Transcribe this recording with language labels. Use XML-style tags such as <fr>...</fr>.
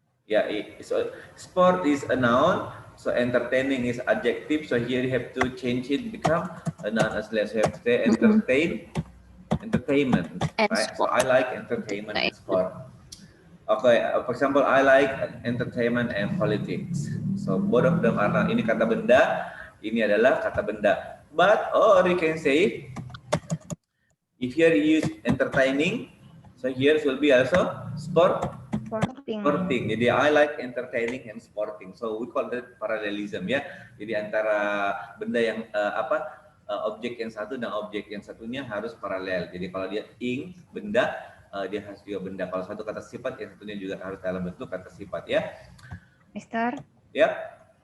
<en>Yeah, so sport is a noun, so entertaining is adjective. So here you have to change it, become a noun as well. So you have to say entertainment, And right? So sport. I like entertainment and sport. Okay, for example, I like entertainment and politics. So both of them are</en> <id>ini kata benda, ini adalah kata benda.</id> <en>But or you can say if here you use entertaining, so here will be also sporting. Jadi I like entertaining and sporting. So we call that parallelism ya.</en> <id>Jadi antara benda yang objek yang satu dan objek yang satunya harus paralel. Jadi kalau dia benda, dia harus juga benda. Kalau satu kata sifat, yang satunya juga harus dalam bentuk kata sifat ya.</id> <en>Mister?</en> <id>Ya.</id>